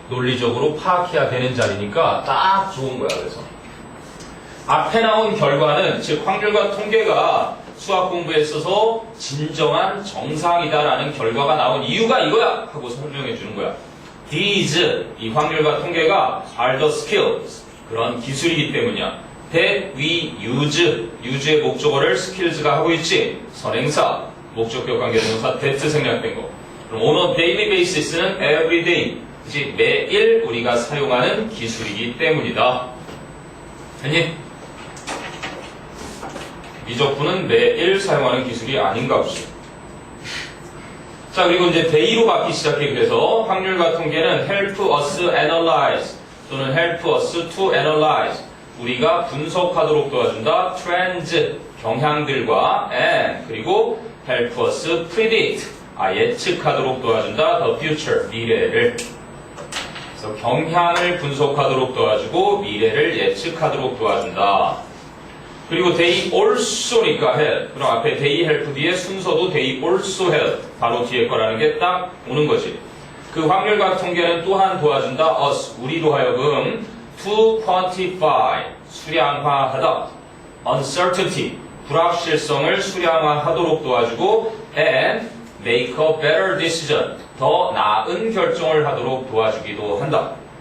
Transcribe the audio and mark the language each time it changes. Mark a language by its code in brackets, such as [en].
[ko] 논리적으로 파악해야 되는 자리니까 딱 좋은 거야. 그래서 앞에 나온 결과는 즉 확률과 통계가 수학 공부에 있어서 진정한 정상이다라는 결과가 나온 이유가 이거야 하고 설명해 주는 거야. [en] These [ko] 이 확률과 통계가 [en] are the skills [ko] 그런 기술이기 때문이야. [en] that we use [ko] 의 목적어를 skills가 하고 있지. 선행사 목적격 관계동사 that 생략된 거. 그럼 [en] on a daily basis [ko] 는 [en] every day [ko] 그치? 매일 우리가 사용하는 기술이기 때문이다. 됐니? 미적분은 매일 사용하는 기술이 아닌가 보시. 자, 그리고 이제 day로 받기 시작해. 그래서 확률과 통계는 [en] help us analyze [ko] 또는 [en] help us to analyze [ko] 우리가 분석하도록 도와준다. trends 경향들과 and 그리고 [en] help us predict [ko] 예측하도록 도와준다. [en] the future [ko] 미래를. 그래서 경향을 분석하도록 도와주고 미래를 예측하도록 도와준다. 그리고 [en] they also [ko] 니까 help. 그럼 앞에 [en] they help [ko] 뒤에 순서도 [en] they also help. [ko] 바로 뒤에 거라는 게 딱 오는 거지. 그 확률과 통계는 또한 도와준다. us 우리로 하여금 [en] to quantify [ko] 수량화하다. uncertainty, 불확실성을 수량화하도록 도와주고 [en] and make a better decision, [ko] 더 나은 결정을 하도록 도와주기도 한다.